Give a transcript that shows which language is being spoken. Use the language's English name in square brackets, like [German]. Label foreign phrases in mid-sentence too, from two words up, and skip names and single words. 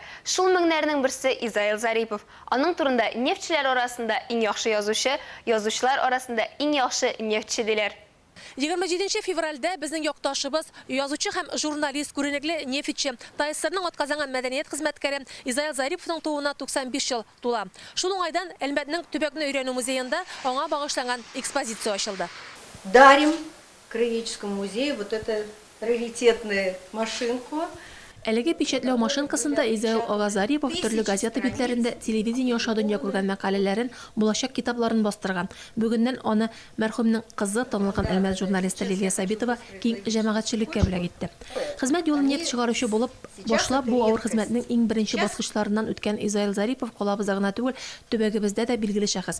[Tatar] Шул меңнәрнең берсе Изаил Зарипов. Аның турында нефтьчеләр арасында иң яхшы язучы, язучылар арасында иң яхшы нефтьче диләр. 27 февральдә безнең якташыбыз, язучы һәм журналист, күренекле нефтьче, ТССРның атказанган мәдәният хезмәткәре Изаил Зариповның тууына 95 ел тула. Шул уңайдан Әлмәтнең төбәкне өйрәнү музеенда аңа багышланган экспозиция ачылды. [Russian] Дарим краеведческому музею вот эту раритетную машинку. [Tatar] Әлеге печатләү машинкасында Изаил Зарипов төрле газета битләрендә телевидение аша дөнья күргән мәкаләләрен, булачак китапларын бастырган. Бүгеннән аны мәрхүмнең кызы, танылган Әлмәт журналисты Лилия Сабитова киң җәмәгатьчелеккә бүләк итте. Хезмәт юлын нефть чыгаручы булып башлап, бу авыр хезмәтнең иң беренче баскычларыннан үткән Изаил Зарипов колабызда гына түгел, төбәгебездә дә билгеле шәхес.